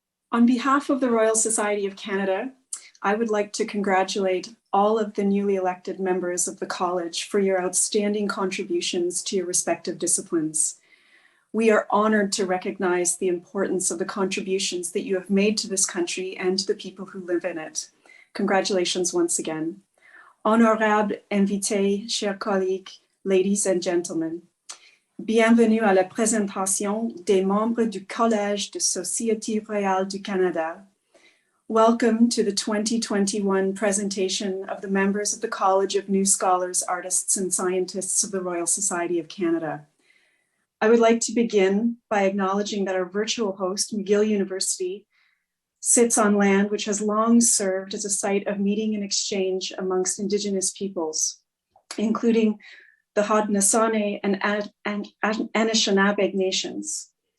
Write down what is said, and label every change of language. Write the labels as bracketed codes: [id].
[en] On behalf of the Royal Society of Canada, I would like to congratulate all of the newly elected members of the College for your outstanding contributions to your respective disciplines. We are honored to recognize the importance of the contributions that you have made to this country and to the people who live in it. Congratulations once again. [fr] Honorable invités, chers collègues, [en] ladies and gentlemen. [fr] Bienvenue à la présentation des membres du Collège de Société Royale du Canada. [en] Welcome to the 2021 presentation of the members of the College of New Scholars, Artists and Scientists of the Royal Society of Canada. I would like to begin by acknowledging that our virtual host, McGill University, sits on land which has long served as a site of meeting and exchange amongst Indigenous peoples, including the Haudenosaunee and Anishinaabe nations.